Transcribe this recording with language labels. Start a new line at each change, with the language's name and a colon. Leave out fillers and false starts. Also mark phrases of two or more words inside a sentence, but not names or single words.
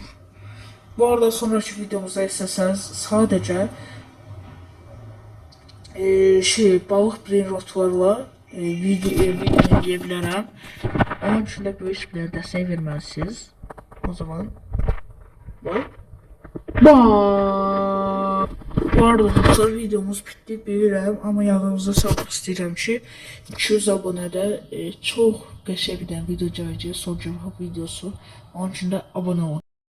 Turkish: Bu arada sonraki videomuzda isteseniz sadece balık
English: brain rotlarla
Turkish: video yiyebilirim.
Azerbaijani: Onun için de böyük bir destek verməlisiniz. O zaman bye. Bye. Bu arada dostlar, videomuz bitdi bilirəm, amma yadınızda salmaq istəyirəm ki 200 abunədə çox qəşəng bir dənə video gələcək, son cavab videosu. Onun üçün də abunə olun.